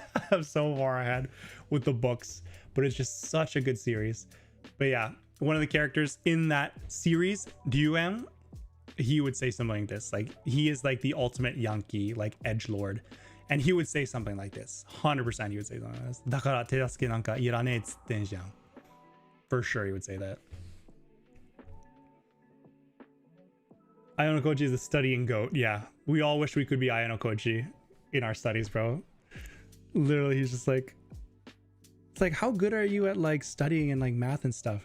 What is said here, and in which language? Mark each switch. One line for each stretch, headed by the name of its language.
English: I'm so far ahead with the books, but it's just such a good series. But yeah, one of the characters in that series, Duan, he would say something like this, like he is like the ultimate Yankee, like edgelord, And he would say something like this. 100% he would say something like this.
Japanese: だから手助けなんかいらねえっつってんじゃん.
English: For sure he would say that. Ayanokoji is a studying goat. Yeah, we all wish we could be Ayanokoji in our studies, bro. Literally, he's just like, it's like, how good are you at like studying and like math and stuff?